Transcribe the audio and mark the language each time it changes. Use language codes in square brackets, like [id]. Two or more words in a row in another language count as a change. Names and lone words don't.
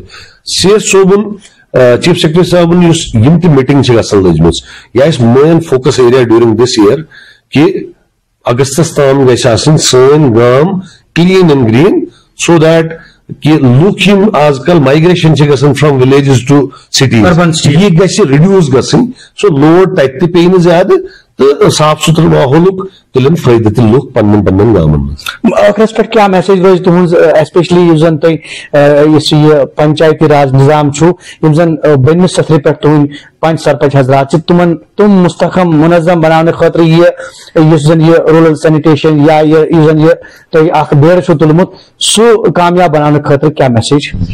[ks] سی ایس صٲبُن [en] Chief Secretary [ks] صٲبُن یُس یِم تہِ میٖٹنگ چھِ گژھان لٔجمٕژ یہِ آسہِ [en] main focus area during this year [ks] کہِ اگستس تام گژھِ آسٕنۍ سٲنۍ گام [en] clean and green [ks] سو دیٹ کہ لُکھ یِم آز کل مائگریشن چھِ گژھان [en] from villages to cities [ks] یہِ گژھِ رِڈیوٗس گژھٕنۍ سُہ لوڈ تتہِ تہِ پیٚیہِ نہٕ زیادٕ تہٕ صاف ستھرٕ ماحولُک تُلن فٲیدٕ تہِ لُکھ پننٮ۪ن پننٮ۪ن گامن منٛز. ٲخرس پٮ۪ٹھ کیاہ میسیج روزِ تُہنٛز ایسپیشلی یُس زن تۄہہِ یُس یہِ پنچایتی راج نظام چھُ یِم زن بٔنمِس سطرٕ پٮ۪ٹھ تُہنٛدۍ پنچ سرپنچ حضرات چھِ تِم مستحکم منظم بناونہٕ خٲطرٕ یُس زن یہِ [en] rural sanitation [ks] یا یُس زن یہِ تۄہہِ اکھ بیڑٕ چھُو تُلمُت سُہ کامیاب بناونہٕ خٲطرٕ کیاہ میسیج؟